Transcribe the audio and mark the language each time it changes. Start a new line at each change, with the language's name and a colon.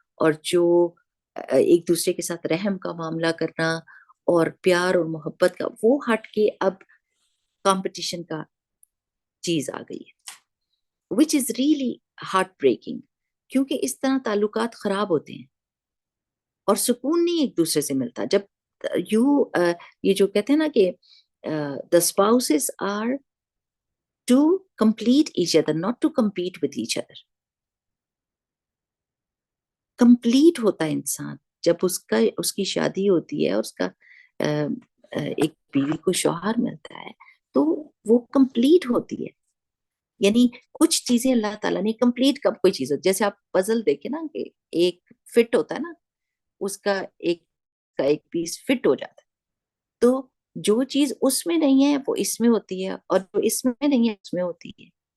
Urdu: اور جو ایک دوسرے کے ساتھ رحم کا معاملہ کرنا اور پیار اور محبت کا، وہ ہٹ کے اب کمپٹیشن کا چیز آ گئی ہے،
English: which is really heartbreaking,
Urdu: کیونکہ اس طرح تعلقات خراب ہوتے ہیں اور سکون نہیں ایک دوسرے سے ملتا. جب یو یہ جو کہتے ہیں نا کہ
English: the spouses are to complete each other, not to compete with each other.
Urdu: Complete ہوتا ہے انسان جب اس کی شادی ہوتی ہے اور اس کا ایک بیوی کو شوہر ملتا ہے تو وہ کمپلیٹ ہوتی ہے. یعنی کچھ چیزیں اللہ تعالیٰ نے کمپلیٹ کب کوئی چیز ہوتی، جیسے آپ پزل دیکھیں نا کہ ایک فٹ ہوتا ہے نا، اس کا ایک پیس فٹ ہو جاتا ہے، تو جو چیز اس میں نہیں ہے وہ اس میں ہوتی ہے اور جو اس میں نہیں ہے اس میں ہوتی ہے.